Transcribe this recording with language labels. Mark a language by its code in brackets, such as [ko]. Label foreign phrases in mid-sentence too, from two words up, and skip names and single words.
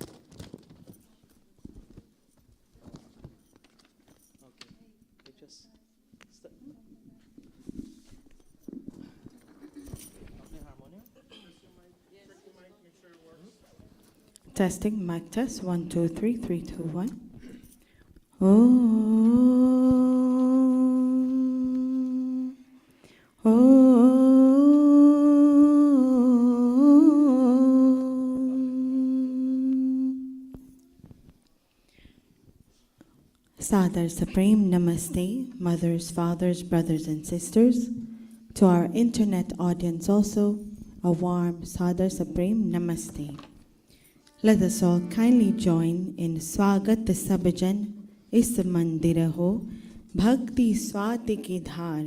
[en] Okay, just start. Testing, mic test, 1, 2, 3, 3, 2, 1. Om. Om. Sadar Supreme Namaste, mothers, fathers, brothers and sisters. To our internet audience also, a warm Sadar Supreme Namaste. Let us all kindly join in Swagat Sabhajan Is Mandira Ho Bhakti Swati Ki Dhar.